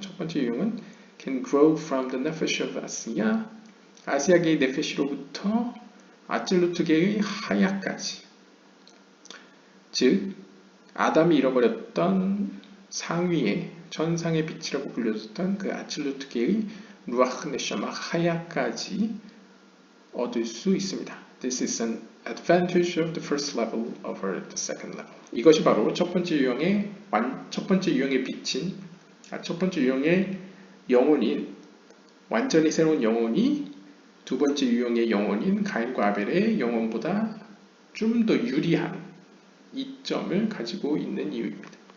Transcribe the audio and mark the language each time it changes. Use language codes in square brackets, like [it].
[ko] 첫 번째 유형은 [en] can grow from the nefesh of [ko] 아시아, 아시아계의 네페시로부터 아찔루트계의 하야까지, 즉 아담이 잃어버렸던 상위의 천상의 빛이라고 불려졌던 그 아찔루트계의 루아흐 네샤마 하야까지 얻을 수 있습니다. [en] This is an advantage of the first level over the second level. [ko] 이것이 바로 첫 번째 유형의 빛인, 첫 번째 유형의 영혼인, 완전히 새로운 영혼이 두 번째 유형의 영혼인 가인과 아벨의 영혼보다 좀 더 유리한 이점을 가지고 있는 이유입니다.